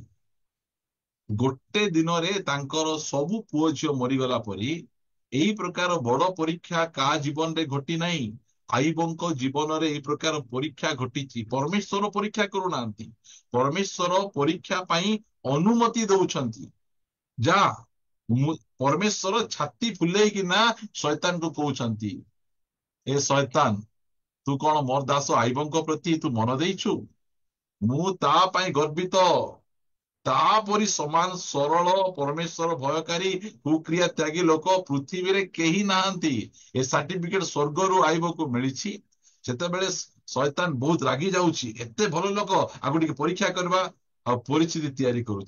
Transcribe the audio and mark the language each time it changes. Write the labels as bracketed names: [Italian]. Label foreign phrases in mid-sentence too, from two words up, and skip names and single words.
[Odia] ଗୋଟେ ଦିନରେ ତାଙ୍କର ସବୁ ପୁଅ ଝିଅ ମରିଗଲା ପରି ଏଇ ପ୍ରକାର ବଡ ପରୀକ୍ଷା କାହା ଜୀବନରେ ଘଟି ନାହିଁ। ଆଇବଙ୍କ ଜୀବନରେ ଏଇ ପ୍ରକାର ପରୀକ୍ଷା ଘଟିଛି। ପରମେଶ୍ୱର ପରୀକ୍ଷା କରୁନାହାନ୍ତି, ପରମେଶ୍ୱର ପରୀକ୍ଷା ପାଇଁ ଅନୁମତି ଦଉଛନ୍ତି। ଯା ପରମେଶ୍ୱର ଛାତି ଫୁଲେଇକିନା ଶୈତାନ କୁ କହୁଛନ୍ତି ଏ ଶୈତାନ ତୁ କଣ ମୋର ଦାସ ଆଇବଙ୍କ ପ୍ରତି ତୁ ମନ ଦେଇଛୁ ମୁଁ ତା ପାଇଁ ଗର୍ବିତ ତାପରି ସମାନ ସରଳ ପରମେଶ୍ୱର ଭୟକାରୀ କୁକ୍ରିୟା ତ୍ୟାଗୀ ଲୋକ ପୃଥିବୀରେ କେହି ନାହାନ୍ତି। ଏ ସାର୍ଟିଫିକେଟ ସ୍ୱର୍ଗରୁ ଆଇବକୁ ମିଳିଛି। ସେତେବେଳେ ଶୈତାନ ବହୁତ ରାଗି ଯାଉଛି, ଏତେ ଭଲ ଲୋକ ଆକୁ ଟିକେ ପରୀକ୍ଷା କରିବା, ଆଉ ପରିସ୍ଥିତି ତିଆରି କରୁଛି।